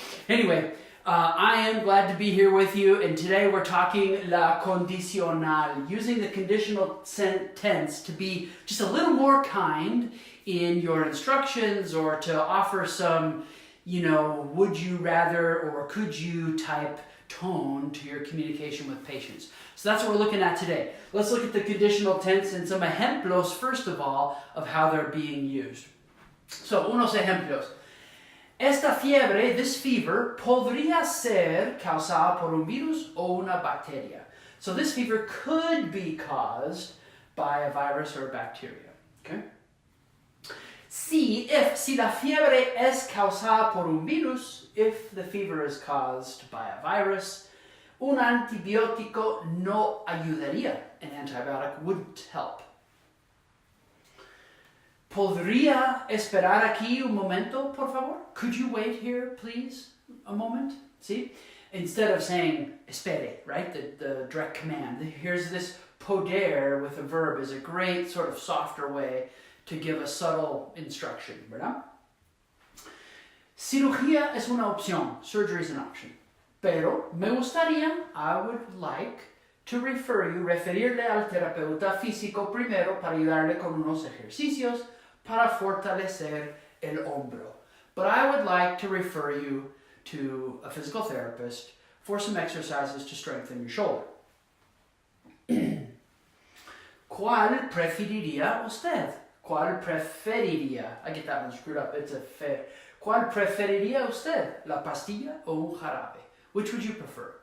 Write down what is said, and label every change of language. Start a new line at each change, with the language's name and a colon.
English: Anyway, I am glad to be here with you, and today we're talking la condicional, using the conditional tense to be just a little more kind in your instructions, or to offer some, you know, would you rather or could you type tone to your communication with patients. So that's what we're looking at today. Let's look at the conditional tense and some ejemplos, first of all, of how they're being used.
Spanish: So, unos ejemplos. Esta fiebre,
English: this fever,
Spanish: podría ser causada por un virus o una bacteria.
English: So this fever could be caused by a virus or a bacteria. Okay?
Spanish: Si la fiebre es causada por un virus,
English: if the fever is caused by a virus,
Spanish: un antibiótico no ayudaría.
English: An antibiotic wouldn't help.
Spanish: ¿Podría esperar aquí un momento, por favor?
English: Could you wait here, please, a moment? See? Instead of saying espere, right, the direct command, here's this poder with a verb is a great sort of softer way to give a subtle instruction, ¿verdad?
Spanish: Cirugía es una opción.
English: Surgery is an option.
Spanish: Pero me gustaría,
English: I would like to
Spanish: referirle al terapeuta físico primero para ayudarle con unos ejercicios para fortalecer el hombro.
English: But I would like to refer you to a physical therapist for some exercises to strengthen your shoulder.
Spanish: ¿Cuál preferiría usted? ¿Cuál preferiría?
English: I get that one screwed up. It's a fair.
Spanish: ¿Cuál preferiría usted? ¿La pastilla o un jarabe?
English: Which would you prefer?